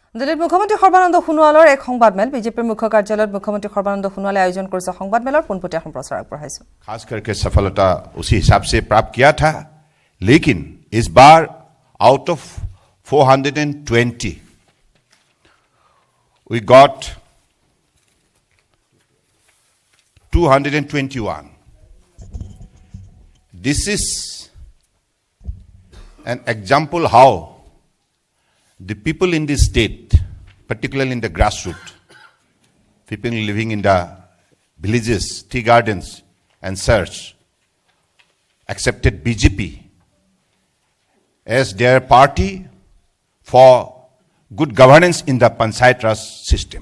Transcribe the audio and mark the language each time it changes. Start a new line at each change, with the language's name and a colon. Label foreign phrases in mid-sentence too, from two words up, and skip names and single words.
Assamese: দিল্লীত মুখ্যমন্ত্ৰী সৰ্বানন্দ সোণোৱালৰ এক সংবাদমেল বিজেপিৰ মুখ্য কাৰ্যালয়ত মুখ্যমন্ত্ৰী সৰ্বানন্দ সোণোৱালে আয়োজন কৰিছে সংবাদমেলৰ পোনপটীয়া সম্প্ৰচাৰ আগবঢ়াইছে।
Hindi: खास करके सफलता उसी हिसाब से प्राप्त किया था, लेकिन इस बार
English: out of 420 we got 221. This is an example how the people in this state, particularly in the grassroots, people living in the villages, tea gardens and such, accepted BJP as their party for good governance in the Panchayat Raj system.